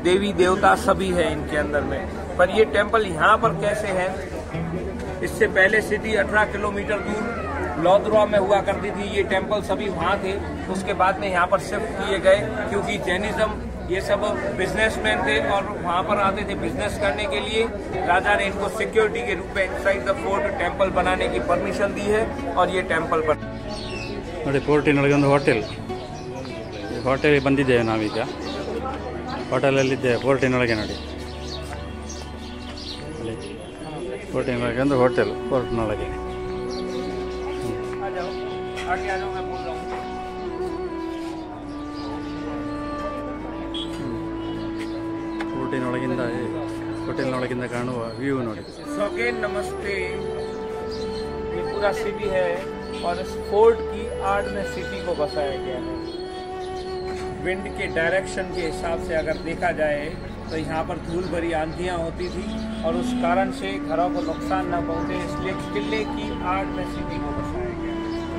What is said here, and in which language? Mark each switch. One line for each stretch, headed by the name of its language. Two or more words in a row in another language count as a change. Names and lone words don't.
Hindi: देवी देवता सभी है इनके अंदर में। पर ये टेम्पल यहाँ पर कैसे है, इससे पहले सिटी 18 किलोमीटर दूर लौद्रवा में हुआ करती थी। ये टेम्पल सभी वहाँ थे, उसके बाद में यहाँ पर शिफ्ट किए गए क्योंकि जैनिज्म ये सब बिजनेसमैन थे और वहाँ पर आते थे बिजनेस करने के लिए। राजा ने इनको सिक्योरिटी के रूप में
English: inside the fort temple
Hindi: बनाने की परमिशन दी है और ये टेंपल पर
Kannada: ನೋಡಿ ಪೋರ್ಟಿನೊಳಗೆ ಒಂದು ಹೋಟೆಲ್ ಬಂದಿದ್ದೇವೆ ನಾವೀಗ ಹೋಟೆಲಲ್ಲಿದ್ದೇವೆ ಪೋರ್ಟಿನೊಳಗೆ ನೋಡಿ ಪೋರ್ಟಿನೊಳಗೆ ಒಂದು ಹೋಟೆಲ್ ಪೋರ್ಟ್ನೊಳಗೆ ಪೋರ್ಟಿನೊಳಗಿಂದ ಹೋಟೆಲ್ನೊಳಗಿಂದ ಕಾಣುವ ವ್ಯೂ ನೋಡಿ।
Hindi: अगेन नमस्ते। ये पूरा सिटी है और इस फोर्ट की आड़ में सिटी को बसाया गया है। विंड के डायरेक्शन के हिसाब से अगर देखा जाए तो यहाँ पर धूल भरी आंधियाँ होती थी और उस कारण से घरों को नुकसान न पहुँचे, इसलिए किले की आड़ में सिटी को बसाया गया है।